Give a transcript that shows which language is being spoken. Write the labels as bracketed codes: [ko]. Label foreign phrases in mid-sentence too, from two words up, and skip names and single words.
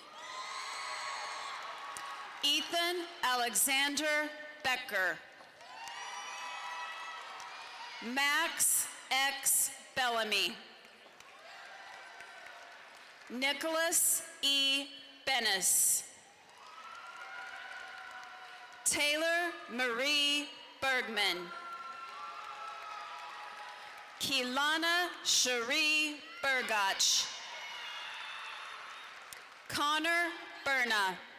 [en] Ethan Alexander Becker. Max X. Bellamy. Nicholas E. Bennis. Taylor Marie Bergman. Keelana Cherie Burgach. Connor Berna.